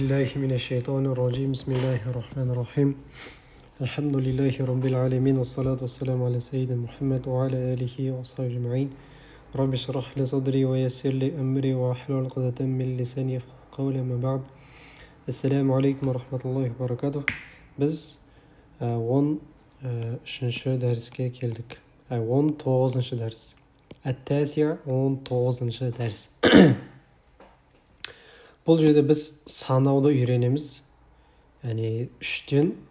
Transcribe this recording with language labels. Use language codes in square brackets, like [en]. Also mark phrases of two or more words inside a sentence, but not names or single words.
[ar] الله من الشيطان الرجيم بسم الله الرحمن الرحيم الحمد لله رب العالمين والصلاة والسلام على سيدنا محمد وعلى آله وصحبه أجمعين رب اشرح لي صدري ويسر لي أمري واحلل عقدة من لساني يفقهوا قولي ما بعد السلام عليكم ورحمة الله وبركاته biz [kk] 13-ші дәріске келдік 19-ші дәріс әт-тәсиъ 19-ші дәріс бұл жерде біз санауды үйренеміз яғни 3-тен